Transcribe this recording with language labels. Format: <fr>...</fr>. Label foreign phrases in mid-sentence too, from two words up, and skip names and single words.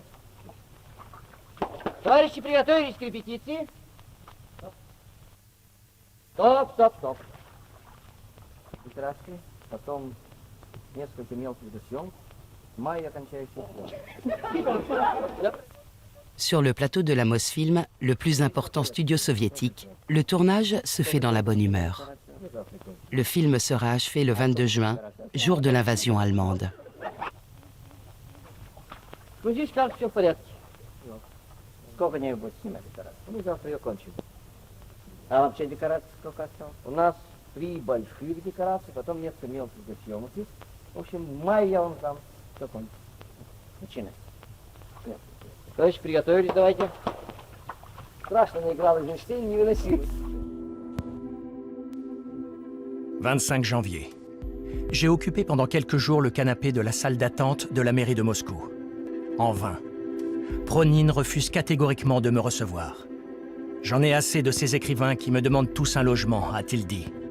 <ru>Товарищи, приготовились к репетиции? Стоп, стоп, стоп. Декорации, потом несколько мелких съемок. май окончающий съемки.</ru> <fr>Sur le plateau de la Mosfilm, le plus important studio soviétique, le tournage se fait dans la bonne humeur. Le film sera achevé le 22 juin, jour de l'invasion allemande.</fr> <ru>Ну, здесь как все в порядке. Сколько дней будет снимать декорации? Мы завтра ее кончим. А вообще декораций сколько осталось? У нас 3 больших декорации, потом несколько мелких съемок. В общем, в мае я вам там все кончу. Начинай. Товарищи, приготовились, давайте. Страшно наиграл Эйзенштейн, невыносимо.</ru> <fr>25 janvier. J'ai occupé pendant quelques jours le canapé de la salle d'attente de la mairie de Moscou. En vain. Pronin refuse catégoriquement de me recevoir. J'en ai assez de ces écrivains qui me demandent tous un logement, a-t-il dit.</fr>